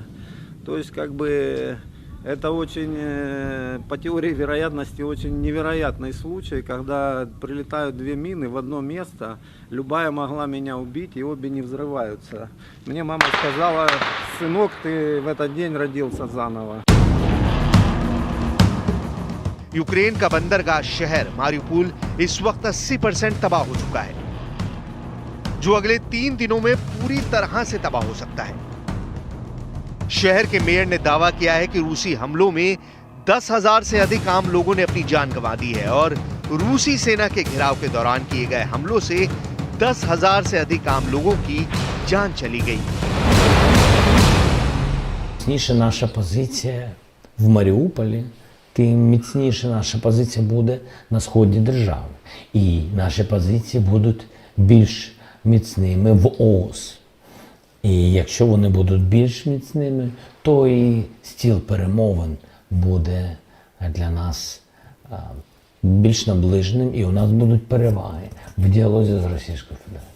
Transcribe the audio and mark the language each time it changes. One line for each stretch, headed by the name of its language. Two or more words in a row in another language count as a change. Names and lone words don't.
Russian: То есть это очень, по теории вероятности, очень невероятный случай, когда прилетают 2 мины в одно место. Любая могла меня убить, и обе не взрываются. Мне мама сказала: сынок, ты в этот день родился заново.
Hindi: यूक्रेन का बंदरगाह शहर मारिउपोल इस वक्त 80% तबाह हो चुका है, जो अगले 3 दिनों में पूरी तरह से तबाह हो सकता है। शहर के मेयर ने दावा किया है कि रूसी हमलों में 10,000 से अधिक आम लोगों ने अपनी जान गंवा दी है और रूसी सेना के घेराव के दौरान किए गए हमलों से 10,000 से अधिक आम लोगों की जान चली गई।
Ukrainian: Міцніше наша позиція в Маріуполі, тим міцніше наша позиція буде на сході держави. І наші позиції будуть більш міцними в ООС. І якщо вони будуть більш міцними, то і стіл перемовин буде для нас більш наближеним, і у нас будуть переваги в діалозі з Російською Федерацією.